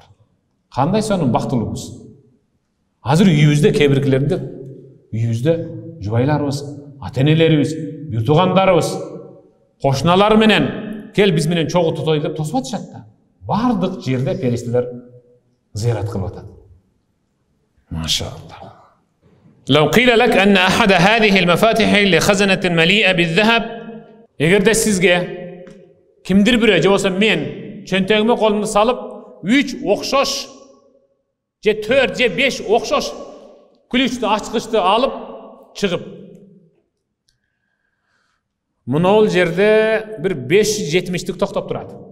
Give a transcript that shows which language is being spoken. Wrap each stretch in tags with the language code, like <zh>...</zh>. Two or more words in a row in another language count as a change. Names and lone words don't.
<ky>Кандай сонун бактылуубуз. Азыр үйүбүздө кебиркилеринде, үйүбүздө жубайларыбыз, ата-энелерибиз, бир туугандарыбыз, кошуналар менен кел биз менен чогуу тутойлу деп тосуп атышат да. Бардык жерде периштелер зиярат кылып атат. Машааллах.</ky> <ar>لو قيل لك أن أحد هذه المفاتيح لخزنة مليئة بالذهب</ar> <ky>эгерде сизге кимдир бирөө же болсо мен чөнтөгүмө колумду салып 3 окшош же 4 же 5 окшош ключту ачкычты алып чыгып мына ол жерде бир 570тик токтоп турат.</ky>